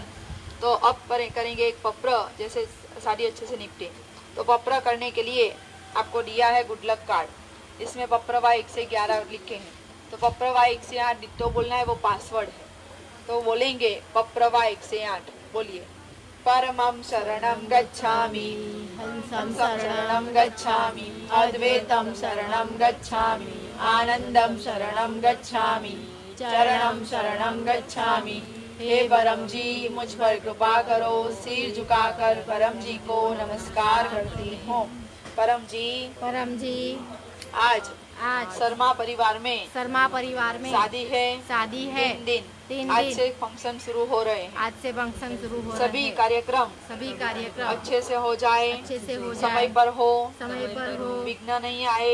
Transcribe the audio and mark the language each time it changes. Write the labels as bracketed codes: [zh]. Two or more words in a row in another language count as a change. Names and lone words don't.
[hi] तो अब करेंगे एक पप्र, जैसे शादी अच्छे से निपटे। तो पप्र करने के लिए आपको दिया है गुड लक कार्ड। इसमें पप्रवा 1 से 11 लिखे हैं। तो पप्रवा 1 से 8 डिट्टो बोलना है, वो पासवर्ड है। तो बोलेंगे पप्रवा 1 से 8, बोलिए। [sa] परमं शरणं गच्छामि, हंसं शरणं गच्छामि, अद्वैतं शरणं गच्छामि, आनंदं शरणं गच्छामि, चरणं शरणं गच्छामि। [hi] हे परम जी मुझ पर कृपा करो। सिर झुकाकर परम जी को नमस्कार करती हूँ। परम जी आज शर्मा परिवार में शादी है। 3 दिन आज से फंक्शन शुरू हो रहे हैं। सभी कार्यक्रम अच्छे से हो जाए, समय पर हो, विघ्न नहीं आए।